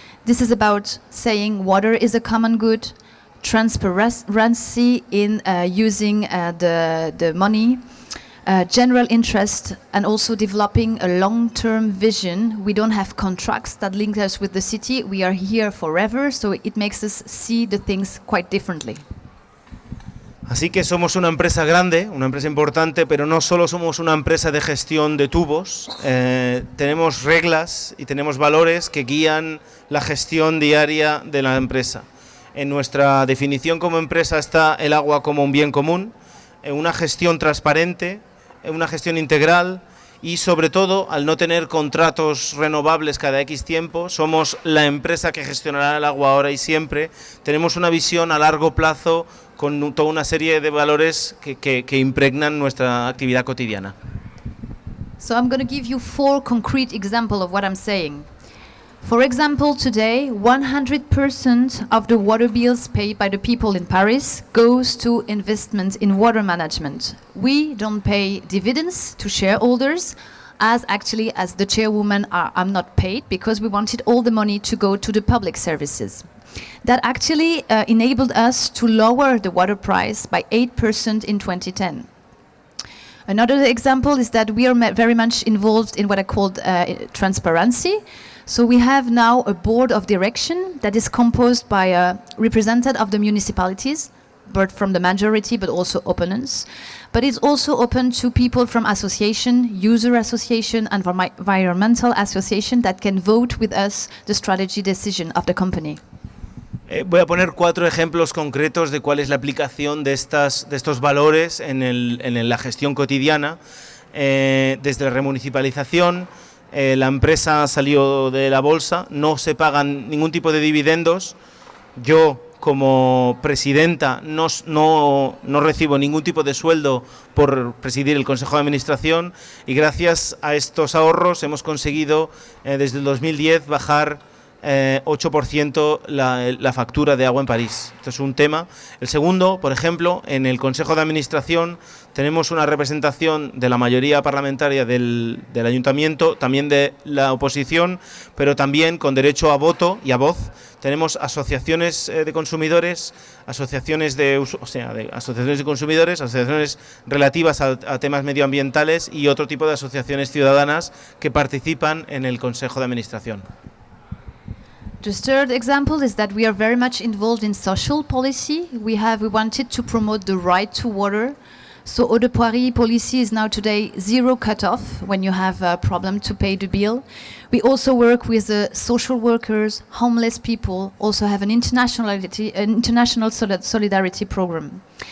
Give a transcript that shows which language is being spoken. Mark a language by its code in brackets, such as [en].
[en] This is about saying water is a common good, transparency in using the money, general interest, and also developing a long-term vision. We don't have contracts that link us with the city. We are here forever, so it makes us see the things quite differently. [es] Así que somos una empresa grande, una empresa importante, pero no solo somos una empresa de gestión de tubos, tenemos reglas y tenemos valores que guían la gestión diaria de la empresa. En nuestra definición como empresa está el agua como un bien común, una gestión transparente, una gestión integral y sobre todo al no tener contratos renovables cada X tiempo, somos la empresa que gestionará el agua ahora y siempre, tenemos una visión a largo plazo con toda una serie de valores que impregnan nuestra actividad cotidiana. [en] So I'm going to give you 4 concrete examples of what I'm saying. For example, today, 100% of the water bills paid by the people in Paris goes to investment in water management. We don't pay dividends to shareholders, as the chairwoman, I'm not paid, because we wanted all the money to go to the public services. That actually enabled us to lower the water price by 8% in 2010. Another example is that we are very much involved in what I called transparency. So we have now a board of direction that is composed by a representative of the municipalities, but from the majority, but also opponents. But it's also open to people from association, user association, and environmental association that can vote with us the strategy decision of the company. [es] Voy a poner 4 ejemplos concretos de cuál es la aplicación de estos valores en la gestión cotidiana. Desde la remunicipalización, la empresa salió de la bolsa, no se pagan ningún tipo de dividendos. Yo, como presidenta, no recibo ningún tipo de sueldo por presidir el Consejo de Administración y gracias a estos ahorros hemos conseguido desde el 2010 bajar 8% la factura de agua en París. Esto es un tema. El segundo, por ejemplo, en el Consejo de Administración tenemos una representación de la mayoría parlamentaria del Ayuntamiento, también de la oposición, pero también con derecho a voto y a voz. Tenemos asociaciones de consumidores, asociaciones de consumidores, asociaciones relativas a temas medioambientales y otro tipo de asociaciones ciudadanas que participan en el Consejo de Administración. [en] The third example is that we are very much involved in social policy. We wanted to promote the right to water. So Eau de Paris policy is now today 0 cut-off when you have a problem to pay the bill. We also work with social workers, homeless people, also have an international solidarity program.